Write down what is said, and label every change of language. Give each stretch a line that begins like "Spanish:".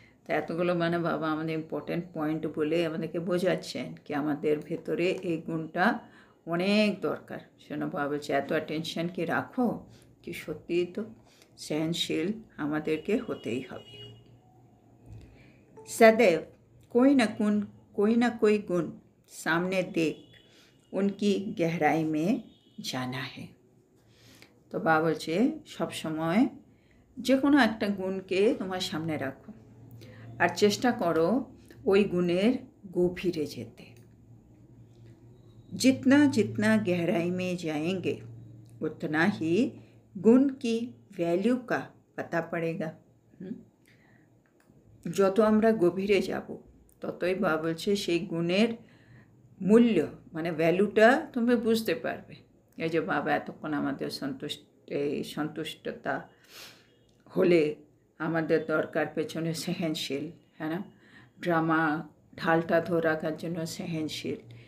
Bangla: তো এতগুলো মানে বাবা আমাদের ইম্পর্টেন্ট পয়েন্ট বলে আমাদেরকে বোঝাচ্ছেন কি আমাদের ভেতরে এই গুণটা অনেক দরকার। শোনো বাবা বলছে এত অ্যাটেনশন কি রাখো, কি সত্যিই তো सहनशील আমাদেরকে হতেই হবে।
Hindi: सदैव कोई ना कोई गुण सामने देख उनकी गहराई में जाना है।
Bangla: তো বাবা বলছে সবসময় যে কোনো একটা গুণকে তোমার সামনে রাখো আর চেষ্টা করো ওই গুণের গভীরে যেতে।
Hindi: जितना जितना गहराई में जाएंगे उतना ही गुण की वैल्यू का पता पड़ेगा।
Bangla: যত আমরা গভীরে যাব ততই বাবা বলছে সেই গুণের মূল্য মানে ভ্যালুটা তুমি বুঝতে পারবে। এই যে বাবা এতক্ষণ আমাদের সন্তুষ্টতা হলে আমাদের দরকার পেছনে सहनशील, হ্যাঁ না, ড্রামা ঢালটা ধরে রাখার জন্য सहनशील।